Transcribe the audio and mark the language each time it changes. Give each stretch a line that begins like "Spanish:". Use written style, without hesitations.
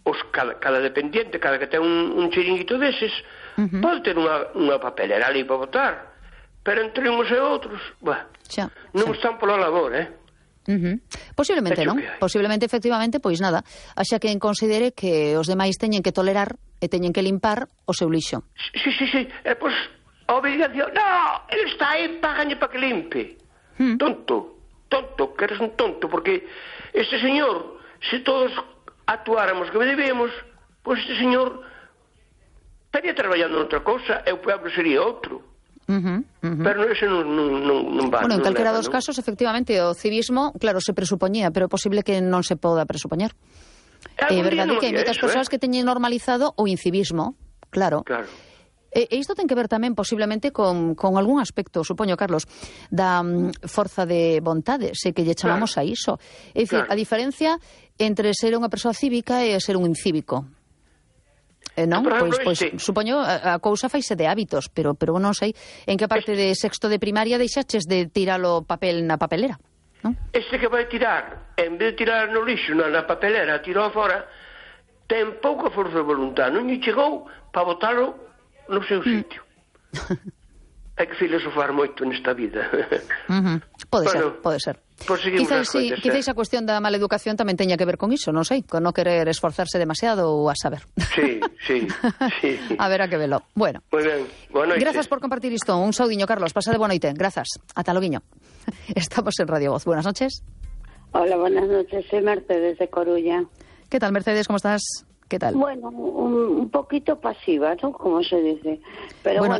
Galician: Cada dependiente, cada que ten un chiringuito deses, pode ter unha papelera ali para votar, pero entre unos e outros, non están pola labor, Posiblemente, non? Posiblemente, efectivamente, pois nada, axa que considere que os demais teñen que tolerar e teñen que limpar o seu lixo. Sí. Pois, obligación. No, ele está aí, págane para que limpe. Tonto, que eres un tonto, porque este señor, se todos actuáramos como debemos, pois este señor estaría traballando en outra cosa, e o pobre sería outro. Pero ese non vale. Bueno, en calquera dos casos, efectivamente, o civismo, claro, se presupoñía, pero é posible que non se poda presupoñar. É verdade que hai moitas persoas que teñen normalizado o incivismo, claro. Claro. E isto ten que ver tamén posiblemente con algún aspecto, supoño, Carlos, da forza de vontade, sei que lle chamamos a iso. É dicir, a diferencia entre ser unha persoa cívica e ser un incívico. Non? Pois, supoño, a cousa faise de hábitos, pero non sei en que parte de sexto de primaria deixaches de tirar o papel na papelera. Este que vai tirar, en vez de tirar no lixo, na papelera, tirou fora, ten pouca forza de voluntad. Non lle chegou para botarlo no seu sitio. Hai que filosofar moito nesta vida. Pode ser. Quizá esa cuestión da mala educación tamén teña que ver con iso, non sei, con non querer esforzarse demasiado ou a saber. Sí. A ver a que velo. Bueno.
Spanish: Muy bien. Buenas noches.
Galician: Gracias por compartir isto. Un saudiño, Carlos. Pasa de boa noite. Gracias. Ata loguiño. Estamos en Radio Voz.
Spanish: Buenas noches. Hola, buenas noches. Soy Mercedes de Coruña. ¿Qué tal, Mercedes? ¿Cómo estás? ¿Qué tal? Bueno, un poquito pasiva, ¿no? Como se dice. Pero bueno,